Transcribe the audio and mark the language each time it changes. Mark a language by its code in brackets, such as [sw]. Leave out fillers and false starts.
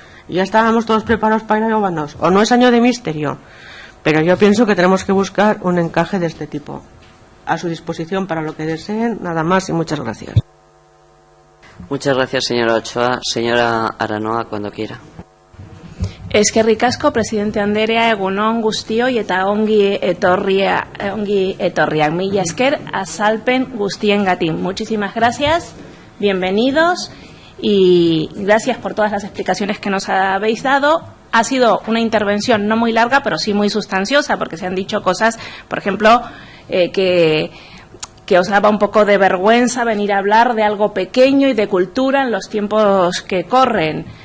[es] Y ya estábamos todos preparados para ir a Obanos. O no es año de misterio. Pero yo pienso que tenemos que buscar un encaje de este tipo. A su disposición para lo que deseen, nada más y muchas gracias. Muchas gracias, señora Ochoa. Señora Aranoa, cuando quiera. [eu] Eskerrik asko, presidente Anderea, egunon guztioi eta ongi etorriak. Mila esker azalpen guztiengatik. [es] Muchísimas gracias, bienvenidos y gracias por todas las explicaciones que nos habéis dado. Ha sido una intervención no muy larga, pero sí muy sustanciosa, porque se han dicho cosas, por ejemplo, que os daba un poco de vergüenza venir a hablar de algo pequeño y de cultura en los tiempos que corren.